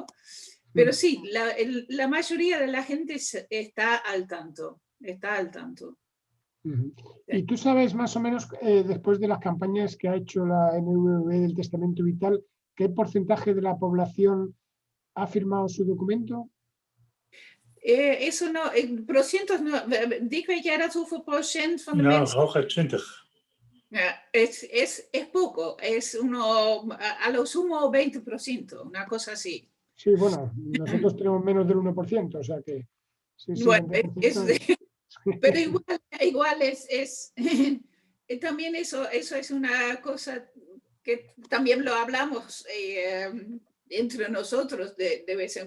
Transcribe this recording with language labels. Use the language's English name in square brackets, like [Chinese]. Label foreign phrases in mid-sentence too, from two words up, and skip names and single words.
[Spanish] Pero sí, la mayoría de la gente está al tanto. ¿Y tú sabes más o menos, después de las campañas que ha hecho la NVV del testamento vital, qué porcentaje de la población ha firmado su documento? Eso no, [Dutch] procent no, Dick, weet jij dat hoeveel procent van de Nou, mensen? hooguit 20. [Spanish] Es poco, a lo sumo 20%, una cosa así. Sí, bueno, nosotros tenemos menos del 1%, o sea que sí, Bueno, 20%. pero igual también eso es una cosa que también lo hablamos entre nosotros de vez en